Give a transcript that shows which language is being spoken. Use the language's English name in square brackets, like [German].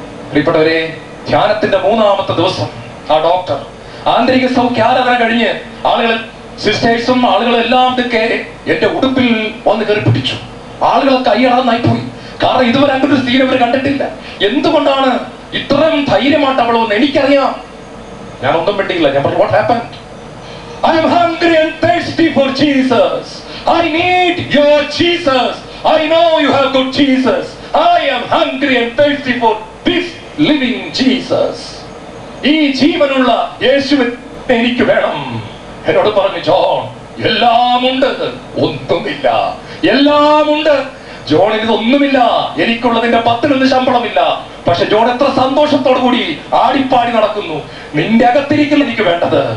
[Malayalam] പ്രിയപ്പെട്ടവരെ, ധ്യാനത്തിന്റെ 3-ാമത്തെ ദിവസം ആ ഡോക്ടർ ആന്തരിക സൗഖ്യാരാധന കഴിഞ്ഞ് ആളുകൾ, സിസ്റ്റേഴ്സും ആളുകളും എല്ലാം എന്റെ ഉടുപ്പിൽ വന്ന് കയറി പിടിച്ചു. ആളുകൾ കൈയടാന്നായി പോയി. കാരണം ഇതുവരെ അങ്ങനെ ഒരു സ്ത്രീ അവർ കണ്ടിട്ടില്ല. എന്തുകൊണ്ടാണ് ഇത്രയും ധൈര്യമായിട്ട് അവൾ വന്ന്? എനിക്കറിയാം. ഞാൻ ഒന്നും മിണ്ടിയില്ല. ഞാൻ പറഞ്ഞു, [English] what happened? I am hungry and thirsty for Jesus. I need your Jesus. I know you have good Jesus. I am hungry and thirsty for this living Jesus. [Malayalam] ഈ ജീവനുള്ള യേശുവിനെ എനിക്ക് വേണം. എന്നോട് പറഞ്ഞു, ജോൺ, എല്ലാം ഉണ്ട്, ഒന്നുമില്ല. എല്ലാം ഉണ്ട് ജോണിന്, ഇതൊന്നുമില്ല. എനിക്കുള്ളതിന്റെ 10 ശമ്പളമില്ല. പക്ഷെ ജോൺ എത്ര സന്തോഷത്തോടു കൂടി ആടിപ്പാടി നടക്കുന്നു. നിന്റെ അകത്തിരിക്കുന്ന എനിക്ക് വേണ്ടത്.